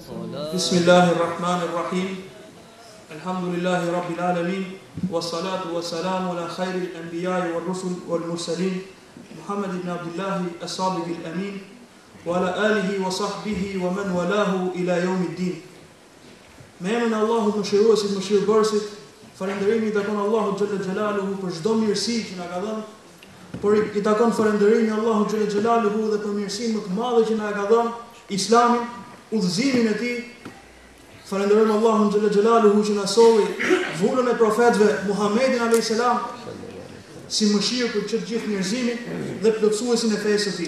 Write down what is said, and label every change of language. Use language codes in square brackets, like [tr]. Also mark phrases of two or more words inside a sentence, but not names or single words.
[ar] بسم الله الرحمن الرحيم الحمد لله رب العالمين والصلاة والسلام على خير الأنبياء والرسل والمرسلين محمد بن عبد الله الصادق الأمين وعلى آله وصحبه ومن والاه إلى يوم الدين. [sq] Me emrin e Allahut mëshiruesit, mëshirëbërësit, falënderimi i takon Allahut [ar] جل جلاله [sq] për çdo mirësi që na ka dhënë, por i takon falënderimi Allahut [ar] جل جلاله [sq] dhe për mirësinë më të madhe që na ka dhënë, Islamin, udhëzimin e tij. Falenderojmë Allahun [ar] جل جلاله [sq] që na solli vullën e profetëve Muhammedin [ar] عليه السلام [sq] si mëshirë për të gjithë njerëzimin dhe plotësuesin e fesë së tij.